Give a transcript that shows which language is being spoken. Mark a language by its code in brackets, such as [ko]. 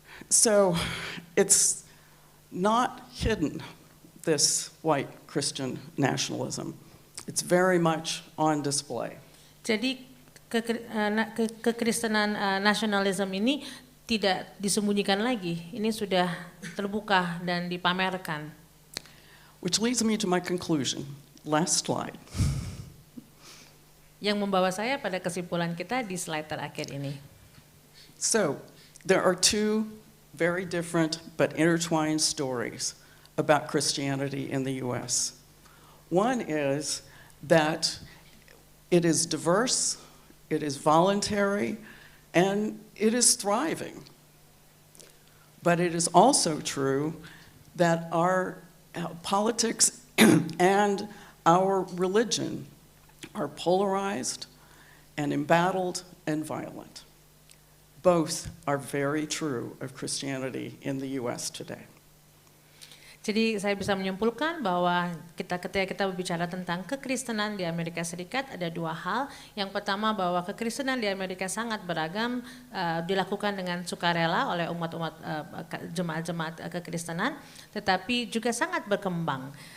[en] So, it's not hidden, this white Christian nationalism. It's very much on display. [id] Jadi kekristenan nasionalisme ini tidak disembunyikan lagi, ini sudah terbuka dan dipamerkan. [en] Which leads me to my conclusion. Last slide. [id] Yang membawa saya pada kesimpulan kita di slide terakhir ini. [en] So, there are two very different but intertwined stories about Christianity in the US. One is that it is diverse, it is voluntary, and it is thriving. But it is also true that our politics and our religion are polarized and embattled and violent. Both are very true of Christianity in the US today. [id] Jadi saya bisa menyimpulkan bahwa ketika kita berbicara tentang kekristenan di Amerika Serikat ada dua hal. Yang pertama bahwa kekristenan di Amerika sangat beragam, dilakukan dengan sukarela oleh umat-umat jemaat-jemaat kekristenan, tetapi juga sangat berkembang.